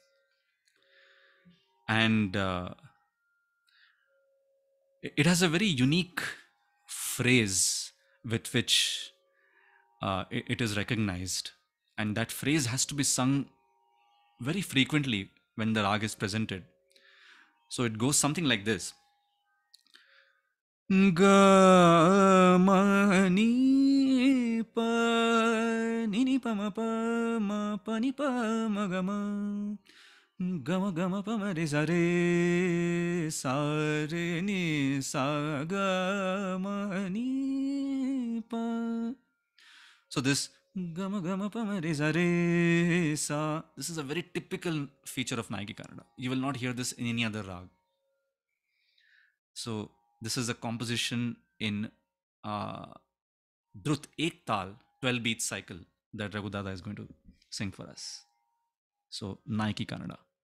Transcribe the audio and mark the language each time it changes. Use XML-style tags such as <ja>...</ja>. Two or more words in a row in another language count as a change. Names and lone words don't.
<en>And it has a very unique phrase with which it is recognized. And that phrase has to be sung very frequently when the rag is presented. So it goes something like this.</en> <hi>Ga ma ni pa ni ni pa ma ni pa ma ga ma pa ma re sa re ni sa ga ma ni pa.</hi> <en>So this</en> <hi>ga ma pa ma re sa,</hi> <en>this is a very typical feature of Naiki Kannada. You will not hear this in any other rag. So this is a composition in Drut Ek Tal, 12 beat cycle, that Raghudada is going to sing for us. So Naiki Kannada.</en>